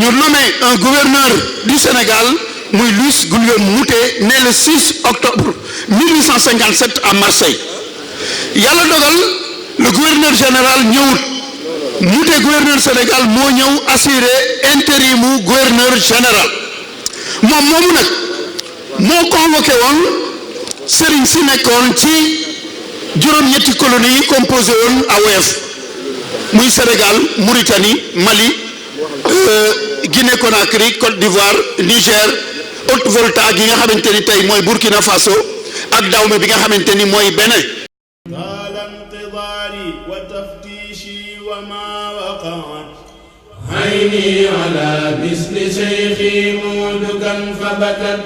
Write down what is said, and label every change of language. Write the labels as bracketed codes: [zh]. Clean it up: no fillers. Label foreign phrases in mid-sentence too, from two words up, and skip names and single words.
[fr] nommé un gouverneur du Sénégal [wo] muy Louis Guillaume Moutet [fr] né le 6 octobre 1857 à Marseille [wo] yàlla dogal [fr] le gouverneur général [wo] ñëwut Moutet gouverneur Sénégal moo ñëw assurer intérimu [fr] gouverneur général [wo] moom moomu nag moo convoqué woon sëriñ si nekkoon ci juróom-ñetti colonies yi composé woon AOF muy Sénégal Mauritanie Mali Guinée Conakry Côte d'Ivoire Niger Haute-Volta gi nga xamante ni tey mooy Burkina Faso ak Dahomey bi nga xamante ni mooy Bénin. [ar] عيني على مثل شيخي مودكا فبكت